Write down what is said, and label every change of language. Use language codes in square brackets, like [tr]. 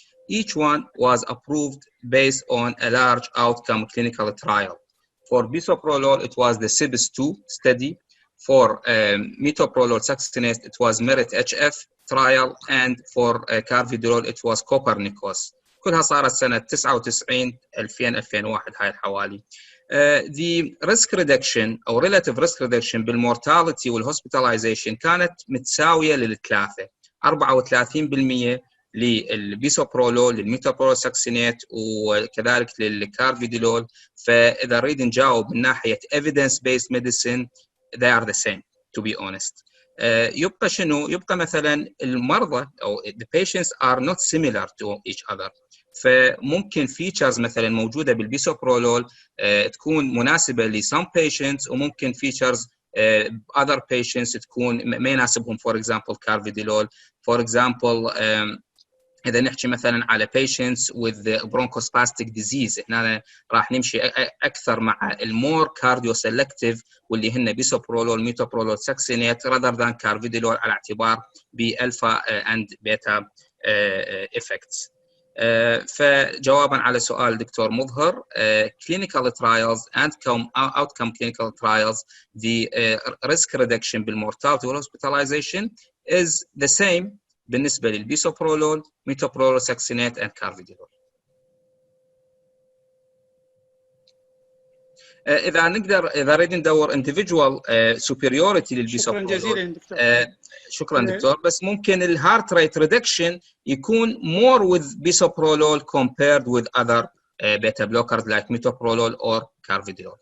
[en] Each one was approved based on a large outcome clinical trial. For bisoprolol, it was the CIBIS-2 study. For metoprolol succinate, it was MERIT-HF trial, and for carvedilol, it was Copernicus. [ar] كلها صارت سنة 99 2000 2001 هاي الحوالي. [en] The risk reduction أو relative risk reduction بالمورتاليتي والhospitalization [ar] كانت متساوية للثلاثة. 34% للبيسوبرولول، للميتوبرولول ساكسينيت، وكذلك للكارفيديلول. فإذا نريد نجاوب من ناحية [en] evidence based medicine, they are the same, to be honest. [ar] يبقى شنو؟ يبقى مثلا المرضى أو [en] the patients are not similar to each other. [ar] فممكن features مثلا موجودة بالبيسوبرولول تكون مناسبة ل [en] some patients، [ar] وممكن features [en] other patients [ar] تكون ما يناسبهم. [en] for example carvedilol. [ar] for example إذا نحكي مثلا على [en] patients with bronchospastic disease، [ar] هنا راح نمشي أكثر مع المور كارديو سيلكتيف واللي هن بيسوبرولول، ميتوبرولول، ساكسينيت [en] rather than carvedilol [ar] على اعتبار بالفا [en] and beta effects. [ar] فجوابا على سؤال دكتور مظهر، [en] clinical trials and outcome clinical trials, the risk reduction بالمورتاليتي والhospitalization is the same بالنسبة للبيسوبرولول، ميتوبرولول، ساكسينيت and carvedilol. [ar] إذا نقدر نريد ندور [en] individual superiority [ar] للبيسوبرولول. شكرا جزيلا دكتور. شكرا دكتور. بس ممكن الهارت ريت ريدكشن يكون [en] more with bisoprolol compared with other beta blockers like metoprolol or carvedilol.